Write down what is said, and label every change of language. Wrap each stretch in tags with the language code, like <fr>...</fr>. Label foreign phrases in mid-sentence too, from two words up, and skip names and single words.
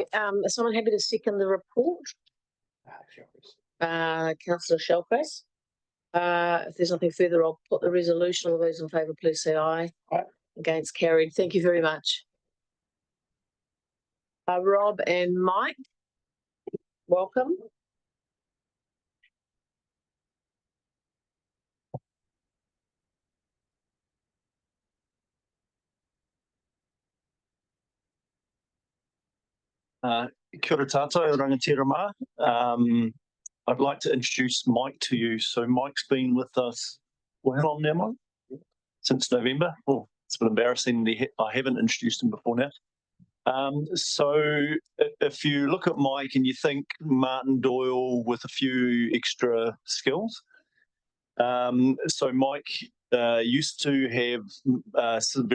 <en>Is someone happy to second the report? Councillor Shellcrest. If there's nothing further, I'll put the resolution. All those in favour, please say aye. Aye. Against, carried. Thank you very much. Rob and Mike, welcome.</en> <mi>Kia ora tātou, rangatira mā.</mi> <en>I'd like to introduce Mike to you. So Mike's been with us, how long now, Mike? Since November. Oh, it's a bit embarrassing. I haven't introduced him before now. So if you look at Mike and you think Martin Doyle with a few extra skills, so Mike used to have some</en>